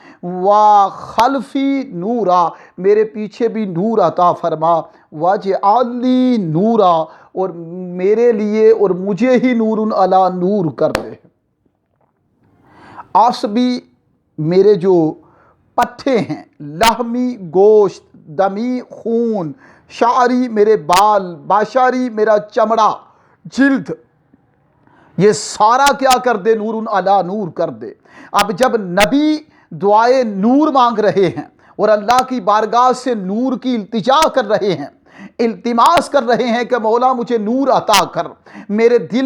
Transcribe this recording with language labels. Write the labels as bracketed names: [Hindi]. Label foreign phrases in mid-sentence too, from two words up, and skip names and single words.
[Arabic] وخلفی نورا، [Urdu] میرے پیچھے بھی نور عطا فرما، [Arabic] واجعل لی نورا، [Urdu] اور میرے لیے اور مجھے ہی [Arabic] نور علی نور [Urdu] کر دے۔ عصبی، میرے جو پٹھے ہیں، لحمی گوشت، دمی خون، شعری میرے بال، بشری میرا چمڑا، جلد، یہ سارا کیا کر دے، [Arabic] نور علی نور [Urdu] کر دے۔ اب جب نبی دعائے نور مانگ رہے ہیں اور اللہ کی بارگاہ سے نور کی التجا کر رہے ہیں، التماس کر رہے ہیں کہ مولا مجھے نور عطا کر، میرے دل